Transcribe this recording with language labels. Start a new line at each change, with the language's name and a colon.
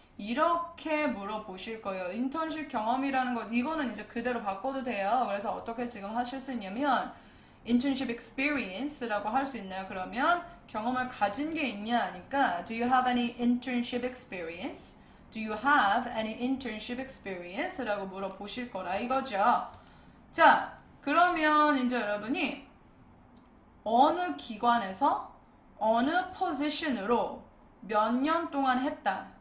Korean: 이렇게 물어보실 거예요. 인턴십 경험이라는 것 이거는 이제 그대로 바꿔도 돼요. 그래서 어떻게 지금 하실 수 있냐면
English: internship experience
Korean: 라고 할 수 있나요? 그러면 경험을 가진 게 있냐 하니까
English: Do you have any internship experience? Do you have any internship experience?
Korean: 라고 물어보실 거라 이거죠. 자, 그러면 이제 여러분이 어느 기관에서 어느 포지션으로 몇 년 동안 했다.